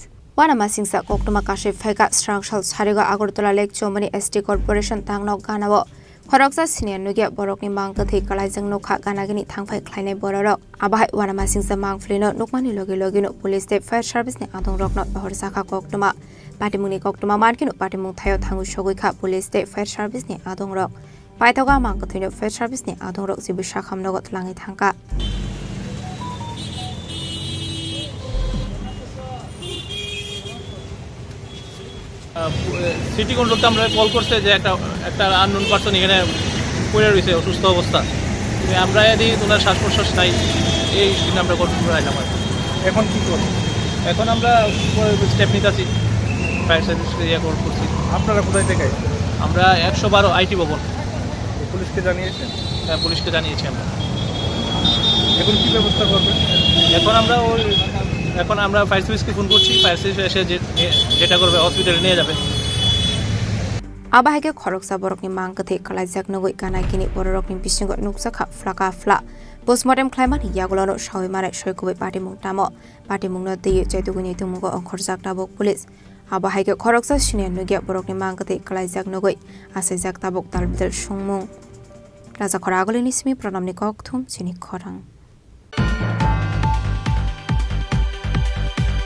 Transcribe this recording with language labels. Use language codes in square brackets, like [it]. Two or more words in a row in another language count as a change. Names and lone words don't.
[trp] wana ma singsa koktuma kashe phaika strang shal sarega agortala lake chomuni [en] st corporation [trp] tangno ganawa khoroksa sinia nugya borok ni mangkate kalaijang nokha ganagini thangphai khlainai borok abo hai wana ma singsa mangflino nokmani loge loge no police te [en] fire service [trp] ni adong rokno horsaka koktuma Patimuni koktuma markino patimung thayo thangu sogoi police te [en] fire service [trp] ni adong rok paithaga mang kathino [en] fire service [trp] ni adong rok jibi shakham nogot langi thangka [en] city control [bn] আমরা কল করছে যে একটা [en] unknown person [bn] এখানে পড়ে রয়েছে অসুস্থ অবস্থা আমরা এদিকে ওনার শ্বাস প্রশ্বাস নাই এই আমরা কন্ট্রোল করে আইলাম এখন কী করব এখন আমরা স্টেপ নিতেছি [en] fire service call [bn] করছি আপনারা কোথায় থেকে আমরা 112 আইটি ভবন পুলিশকে জানিয়েছেন হ্যাঁ পুলিশকে জানিয়েছি আমরা এখন কী ব্যবস্থা করবেন এখন আমরা [en] fire service [bn] ফোন করছি [en] fire service [bn] এসে যেটা করবে হসপিটালে নিয়ে যাবে [trp] Abahake khoroksa borokni mangkathe kalaijak nogoi kanai kini borokni bisingo nuksakha flaka fla [en] postmortem claimant [trp] yagulono shoi mare shoikobe party mungtamo party mungno dei chaituguni tumugo onkhorjak tabok police abahake khoroksa sinian nogya borokni mangkathe kalaijak nogoi asajak tabok talbidal sungmung raja khoragolini simi pranamni kokthum chini khorang